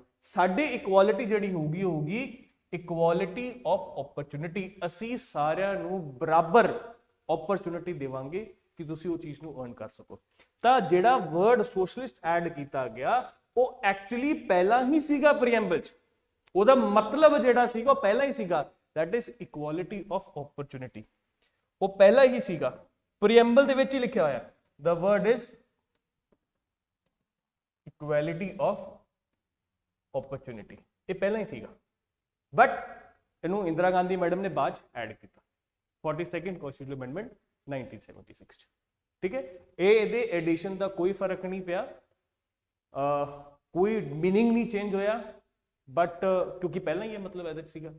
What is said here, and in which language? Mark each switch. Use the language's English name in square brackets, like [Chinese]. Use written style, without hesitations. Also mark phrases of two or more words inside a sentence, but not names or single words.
[Punjabi] ਸਾਡੇ ਇਕੁਆਲਿਟੀ ਜਿਹੜੀ ਹੋਊਗੀ [English] equality of opportunity. [Punjabi] ਅਸੀਂ ਸਾਰਿਆਂ ਨੂੰ ਬਰਾਬਰ ਓਪਰਚੁਨਿਟੀ ਦੇਵਾਂਗੇ ਕਿ ਤੁਸੀਂ ਉਹ ਚੀਜ਼ ਨੂੰ ਅਰਨ ਕਰ ਸਕੋ। ਤਾਂ ਜਿਹੜਾ [English] word socialist [Punjabi] ਐਡ ਕੀਤਾ ਗਿਆ ਉਹ ਐਕਚੁਅਲੀ ਪਹਿਲਾਂ ਹੀ ਸੀਗਾ ਪ੍ਰੀਐਮਬਲ 'ਚ, ਉਹਦਾ ਮਤਲਬ ਜਿਹੜਾ ਸੀਗਾ ਉਹ ਪਹਿਲਾਂ ਹੀ ਸੀਗਾ, [English] that is equality of opportunity। [Punjabi] ਉਹ ਪਹਿਲਾਂ ਹੀ ਸੀਗਾ, ਪ੍ਰੀਐਮਬਲ ਦੇ ਵਿੱਚ ਹੀ ਲਿਖਿਆ ਹੋਇਆ, [English] the word is equality of opportunity। [Punjabi] ਇਹ ਪਹਿਲਾਂ ਹੀ ਸੀਗਾ, ਬਟ ਇਹਨੂੰ ਇੰਦਰਾ ਗਾਂਧੀ ਮੈਡਮ ਨੇ ਬਾਅਦ ਚ ਐਡ ਕੀਤਾ [English] 42nd constitution amendment [Punjabi] 1976 ਚ। ਠੀਕ ਹੈ, ਇਹਦੇ ਐਡੀਸ਼ਨ ਦਾ ਕੋਈ ਫਰਕ ਨਹੀਂ ਪਿਆ, ਕੋਈ ਮੀਨਿੰਗ ਨਹੀਂ ਚੇਂਜ ਹੋਇਆ, ਬਟ ਕਿਉਂਕਿ ਪਹਿਲਾਂ ਹੀ ਇਹ ਮਤਲਬ ਇਹਦੇ ਚ ਸੀਗਾ।